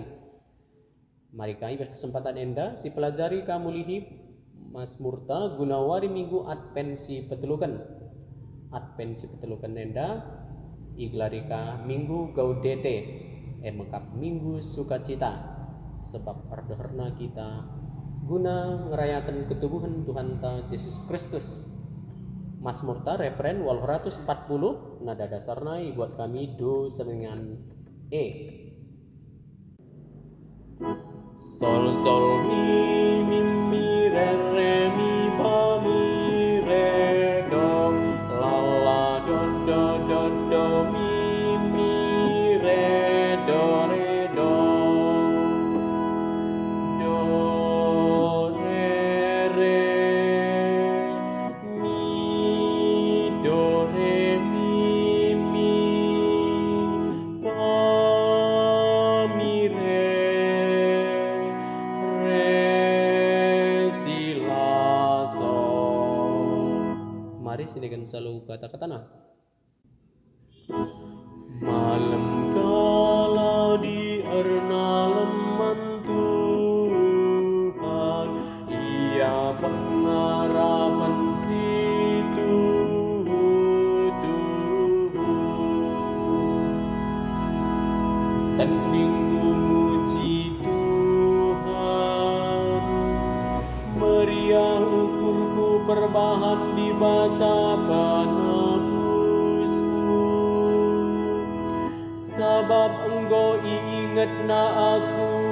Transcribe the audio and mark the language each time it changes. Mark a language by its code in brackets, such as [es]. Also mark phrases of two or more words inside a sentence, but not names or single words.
[btx] Mari kami berkesempatan enda si pelajari kamulihi Mazmurta gunawari minggu advensi petelukan enda iglarika minggu gaudete mekap minggu sukacita sebab ardeherna kita guna ngerayakan ketubuhan Tuhan ta Yesus Kristus. Mazmurta referen 840 nada dasarna buat kami do semengan E. Sol sol mi re re mi fa mi re do la la do do do do mi re do re do do re re mi do re mi fa mi re mari sinikan selalu kata-katana. Malam kala di ernalem Tuhan, ia pengharapan situ tandingku muji Tuhan, meriah ukurku perbahan di bata penebusku, sebab engkau ingat na aku